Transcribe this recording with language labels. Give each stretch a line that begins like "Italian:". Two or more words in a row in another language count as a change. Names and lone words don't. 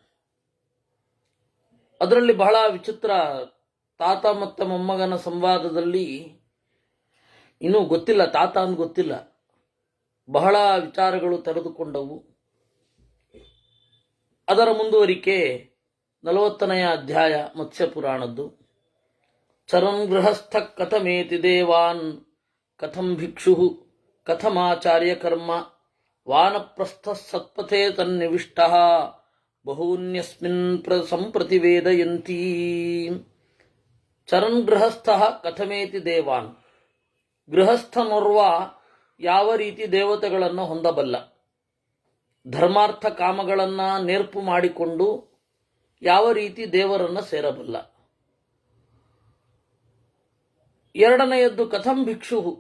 Kannada: ಅದರಲ್ಲಿ ಬಹಳ ವಿಚಿತ್ರ, ತಾತ ಮತ್ತು ಮೊಮ್ಮಗನ ಸಂವಾದದಲ್ಲಿ ಇನ್ನೂ ಗೊತ್ತಿಲ್ಲ, ತಾತ ಅಂತ ಗೊತ್ತಿಲ್ಲ, ಬಹಳ ವಿಚಾರಗಳು ತೆರೆದುಕೊಂಡವು. ಅದರ ಮುಂದುವರಿಕೆ 40ನೆಯ ಅಧ್ಯಾಯ ಮತ್ಸ್ಯ ಪುರಾಣದ್ದು.
Sanskrit: ಚರನ್ ಗೃಹಸ್ಥ ಕಥಮೇತಿ ದೇವಾನ್ ಕಥಂ ಭಿಕ್ಷು ಕಥಮಾಚಾರ್ಯ ಕರ್ಮ ವಾನಪ್ರಸ್ಥ ಸತ್ಪಥೇ ತನ್ನಿವಿಷ್ಟ ಬಹೂನ್ಯಸ್ಮಿನ್ ಸಂಪ್ರತಿವೇದಯಂತೀ. ಚರನ್ ಗೃಹಸ್ಥ ಕಥಮೇತಿ ದೇವಾನ್.
Kannada: ಗೃಹಸ್ಥನೋರ್ವ ಯಾವ ರೀತಿ ದೇವತೆಗಳನ್ನು ಹೊಂದಬಲ್ಲ, ಧರ್ಮಾರ್ಥ ಕಾಮಗಳನ್ನು ನೇರ್ಪು ಮಾಡಿಕೊಂಡು ಯಾವ ರೀತಿ ದೇವರನ್ನು ಸೇರಬಲ್ಲ. ಎರಡನೆಯದ್ದು
Sanskrit: ಕಥಂ ಭಿಕ್ಷು.